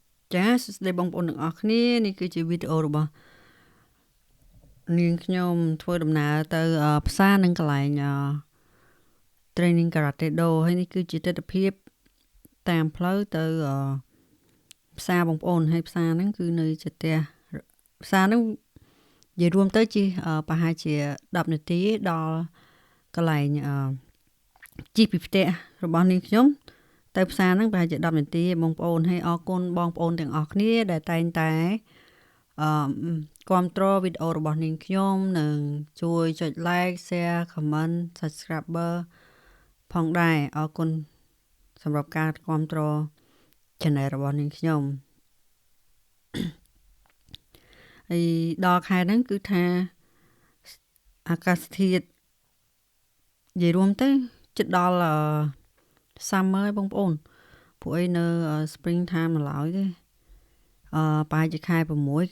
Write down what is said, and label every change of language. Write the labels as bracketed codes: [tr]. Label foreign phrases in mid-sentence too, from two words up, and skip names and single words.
[km] ចាសួស្តីបងប្អូនទាំងអស់គ្នានេះគឺជាវីដេអូរបស់នាងខ្ញុំធ្វើដំណើរទៅផ្សារនឹង កន្លែង [en] training karate do [km] ហើយនេះគឺជាទស្សនវិជ្ជាតាមផ្លូវទៅផ្សារបងប្អូនហើយផ្សារហ្នឹងគឺនៅជិតផ្ទះផ្សារហ្នឹងនិយាយរួមទៅជាប្រហែលជា10នាទីដល់កន្លែងជិះពីផ្ទះរបស់នាងខ្ញុំទៅផ្សារហ្នឹងប្រហែលជា10នាទីបងប្អូនហើយអរគុណបងប្អូនទាំងអស់គ្នាដែលតែងតែ គាំទ្រវីដេអូរបស់នាងខ្ញុំនិងជួយចុច [en] like share comment subscriber [km] ផងដែរអរគុណសម្រាប់ការគាំទ្រ channel របស់នាងខ្ញុំហើយដល់ខែហ្នឹងគឺថាអា កាសធាតុនិយាយរួមទៅជិតដល់summer ហើយបងប្អូនពួកអីនៅ [en] spring time [km] ឡើយទេប្រហែលជាខែ6